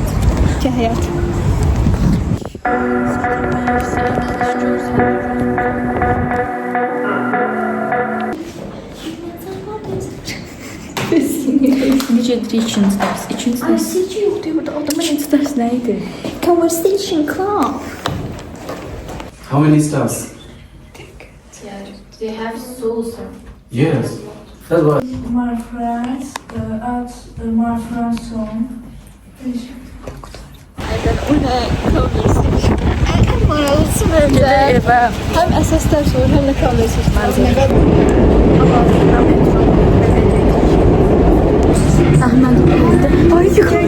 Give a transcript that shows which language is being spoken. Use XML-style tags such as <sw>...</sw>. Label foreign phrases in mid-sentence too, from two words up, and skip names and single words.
<az>Ki həyat. Şimdi gedirik ikinci dərs. İkinci dərs.</az> <tr>Sizce yok diyor burada adamın.</tr> <az>İkinci dərs nə idi?</az> <en>Conversation club. How many stars? They have souls. Yes. That's why. My friends at my friend's home.</en> <az>O nə? Conversation. Ən maraqlısı məncə. Evə. Həm əsas dərs olur, həm də conversation. Əhməd oldu. Ay yıxıldı.</az>